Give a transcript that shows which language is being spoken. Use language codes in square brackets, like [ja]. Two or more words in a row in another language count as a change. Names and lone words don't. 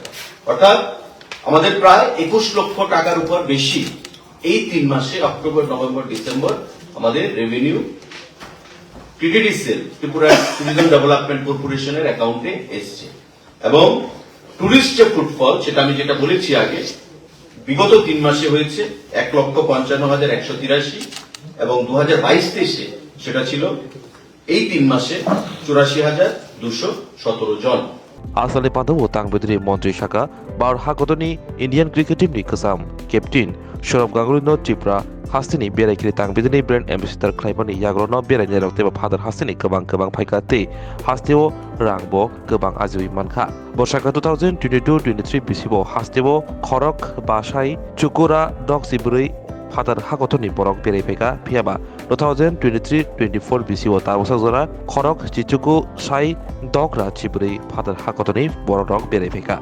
[bn] অর্থাৎ আমাদের প্রায় 21 লক্ষ টাকার উপর বেশি এই 3 মাসে অক্টোবর, নভেম্বর, ডিসেম্বর আমাদের রেভিনিউ টিটিডিসিএল, ত্রিপুরা ট্যুরিজম ডেভেলপমেন্ট কর্পোরেশনের অ্যাকাউন্টে এসছে। এবং টুরিস্ট যে ফুটফল, সেটা আমি যেটা বলেছি আগে, বিগত 3 মাসে হয়েছে 1,55,183, এবং 2022-23-এ সেটা ছিল এই 3 মাসে 84,217 জন। [brx] आसामनि पादव तांबेदरि मन्त्रि शाखा बार हागतनि [en] Indian cricket [brx] टीमनि गोजाम केप्टेन सौरभ गांगुलीनो त्रिपुरा हास्तिनि बेरायगिरि तांबेदनि [en] brand ambassador [brx] खालामनानै याग्रनो बेरायनाय रक्तेबा फादार हास्तिनि गोबां फायखाथि हास्तेव रांबो गोबां आजिवि मानखा बर्षाका 2022-23 बिसिबो हास्तेव खरक बासाई चुकुरा डक्सिबुरै फादार हागतनि बरक बेरायफैगा फियाबा 2023-24 बिसिव ताबसा जरा खरक चिचुकु साई दग्रा चिबुरै फादार हागतनि बरक बेरायफैगा।